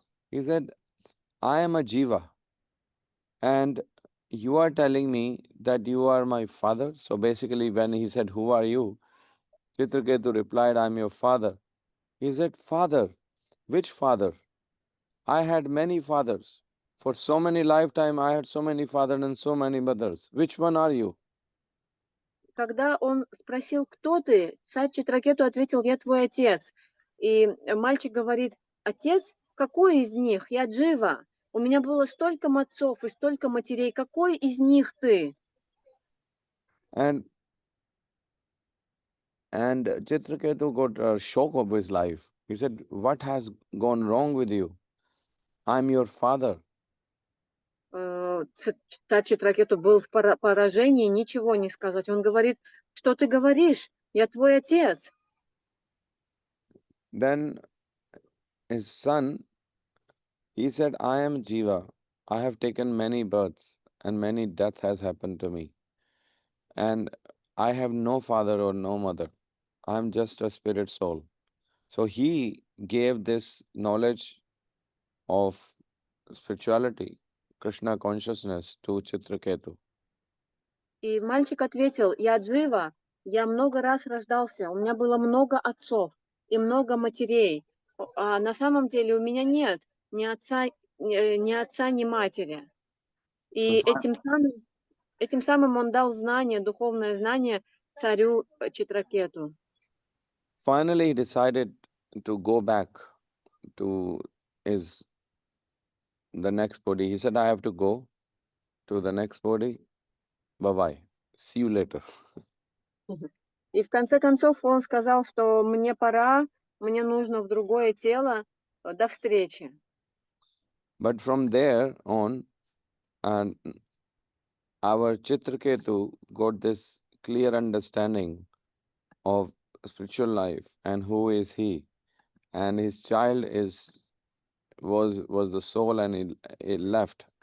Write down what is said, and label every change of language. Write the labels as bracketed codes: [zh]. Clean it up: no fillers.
[en] He said, "I am a jiva, and you are telling me that you are my father." So basically, when he said, "Who are you?" Chitraketu replied, "I am your father." He said, "Father? Which father? I had many fathers. For so many lifetime, I had so many fathers and so many mothers. Which one are you?" [ru] Когда он спросил: «Кто ты?», царь Читракету ответил: «Я твой отец». И мальчик говорит: «Отец? Какой из них? Я Джива. У меня было столько отцов и столько матерей. Какой из них ты?» [en] And Chitraketu got a shock of his life. He said, "What has gone wrong with you? I'm your father." [ru] Царь Читракету был в поражении, ничего не сказать. Он говорит: «Что ты говоришь? Я твой отец». [en] Then his son, he said, "I am Jiva. I have taken many births and many death has happened to me. And I have no father or no mother. I am just a spirit soul." So he gave this knowledge of spirituality, Krishna consciousness to Chitraketu. [ru] И мальчик ответил: «Я Джива, я много раз рождался, у меня было много отцов и много матерей, а на самом деле у меня нет ни отца, ни матери». [en] So [ru] И этим самым он дал знание, духовное знание царю Читракету. [en] finally he decided to go back to his the next body. He said, "I have to go to the next body. Bye bye. See you later." Мгм. [ru] И в конце концов он сказал, что мне пора, мне нужно в другое тело, до встречи. [en] But from there on, and our Chitraketu got this clear understanding of spiritual life and who is he, and his child was the soul, and it left.